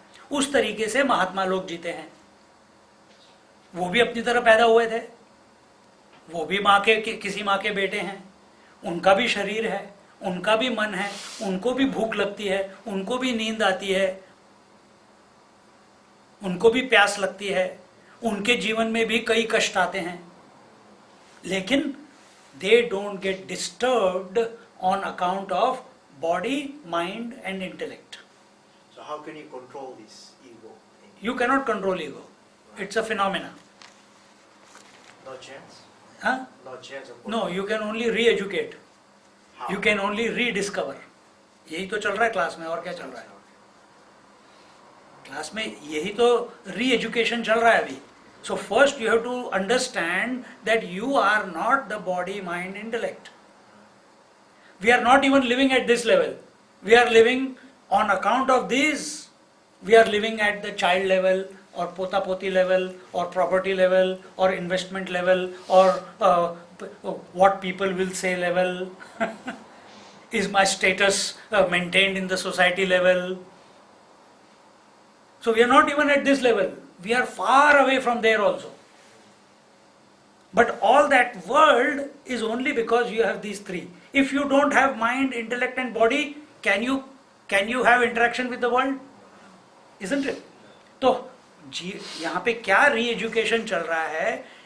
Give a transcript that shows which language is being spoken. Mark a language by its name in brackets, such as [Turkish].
[Hindi] उस तरीके से महात्मा लोग जीते हैं। वो भी अपनी तरह पैदा हुए थे, वो भी माँ के किसी माँ के बेटे हैं, उनका भी शरीर है, उनका भी मन है, उनको भी भूख लगती है, उनको भी नींद आती है, उनको भी प्यास लगती है, उनके जीवन में भी कई कष्ट आते हैं, लेकिन [English] They don't get disturbed on account of body, mind and intellect. So how can you control this ego? You cannot control ego. It's a phenomena. No chance? Huh? No chance of No, you can only re-educate. How? You can only rediscover. [Hindi] यही तो चल रहा है class में, और क्या चल रहा है क्लास में? यही तो री-एजुकेशन चल रहा है अभी। [English] So first you have to understand that you are not the body, mind, intellect. We are not even living at this level. We are living on account of these. We are living at the child level, or [Hindi] pota poti [English] level, or property level, or investment level, or what people will say level. Is my status maintained in the society level? So we are not even at this level. We are far away from there also. But all that world is only because you have these three. If you don't have mind, intellect and body, can you have interaction with the world? Isn't it? [Hindi] तो यहाँ पे क्या री-एजुकेशन चल रहा है?